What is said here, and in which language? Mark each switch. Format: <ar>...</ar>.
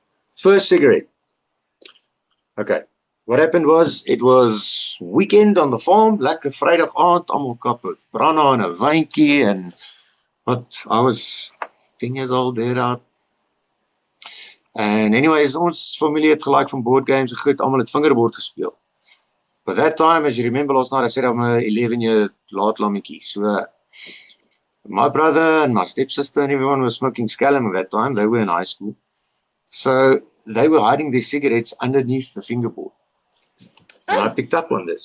<en>First cigarette. Okay. What happened was, it was weekend on the farm,</en> <af>lekker Vrydag aand, almal kap 'n branna en 'n wyntjie en</af> <en>what, I was 10 years old there out. And anyways,</en> <af>ons familie het gelaik van board games en goed, almal het fingerboard gespeel.</af> <en>But that time, as you remember last night, I said I'm a 11-year</en> <af>laat lammetjie.</af> <en>So my brother and my stepsister and everyone was smoking scallum at that time. They were in high school. So they were hiding their cigarettes underneath the fingerboard. And I picked up on this.</en>